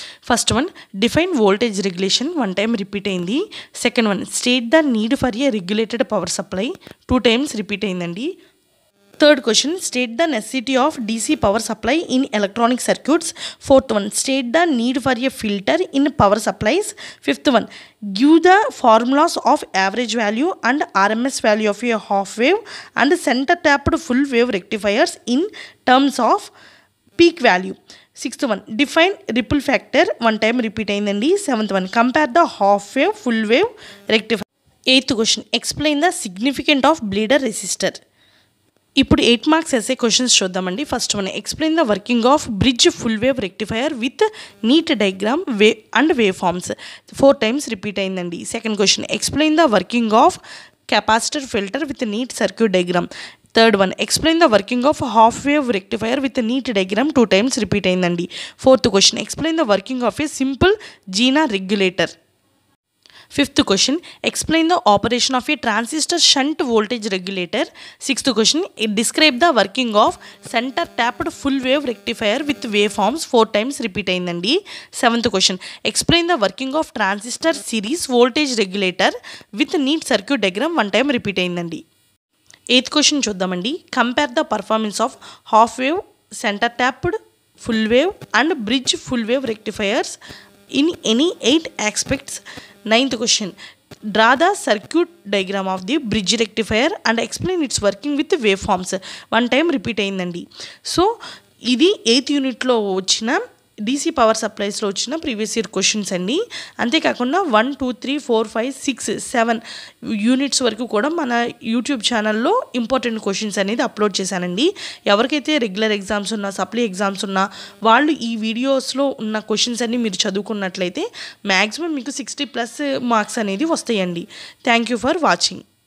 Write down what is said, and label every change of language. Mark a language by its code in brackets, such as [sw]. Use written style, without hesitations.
[en] first one define voltage regulation, 1 time repeat [te] అయింది. [en] second one state the need for a regulated power supply, 2 times repeat [te] అయిందండి. [en] Third question, state the necessity of DC power supply in electronic circuits. Fourth one, state the need for a filter in power supplies. Fifth one, give the formulas of average value and RMS value of a half wave and center tapped full wave rectifiers in terms of peak value. Sixth one, define ripple factor, 1 time repeat [te] ayindandi. [en] Seventh one, compare the half wave full wave rectifier. Eighth question, explain the significance of bleeder resistor. [te] ఇప్పుడు [en] 8 marks SA questions [te] చూద్దామండి. [en] First one, explain the working of bridge full wave rectifier with neat diagram wave forms, 4 times repeat అయిందండి. Second question, explain the working of capacitor filter with neat circuit diagram. Third one, explain the working of half wave rectifier with neat diagram, 2 times repeat [te] అయిందండి. [en] Fourth question, explain the working of a simple zener regulator. Fifth question, explain the operation of a transistor shunt voltage regulator. Sixth question, describe the working of center tapped full wave rectifier with waveforms, 4 times repeat [te] ayindandi. [en] Seventh question, explain the working of transistor series voltage regulator with neat circuit diagram, 1 time repeat [te] ayindandi. [en] Eighth question [te] చూద్దామండి. [en] Compare the performance of half wave, center tapped full wave and bridge full wave rectifiers in any 8 aspects. Ninth question, draw the circuit diagram of the bridge rectifier and explain its working with waveforms, 1 time repeat [te] అయిందండి. So ఇది 8th యూనిట్లో వచ్చిన DC power సప్లైస్లో వచ్చిన previous year questions అండి. అంతేకాకుండా 1, 2, 3, 4, 5, 6, 7 units వరకు కూడా మన యూట్యూబ్ ఛానల్లో ఇంపార్టెంట్ క్వశ్చన్స్ అనేది అప్లోడ్ చేశానండి. ఎవరికైతే రెగ్యులర్ ఎగ్జామ్స్ ఉన్నా, సప్లీ ఎగ్జామ్స్ ఉన్నా వాళ్ళు ఈ వీడియోస్లో ఉన్న క్వశ్చన్స్ అన్ని మీరు చదువుకున్నట్లయితే మ్యాక్సిమం మీకు 60+ మార్క్స్ అనేది వస్తాయండి. [en] Thank you for watching.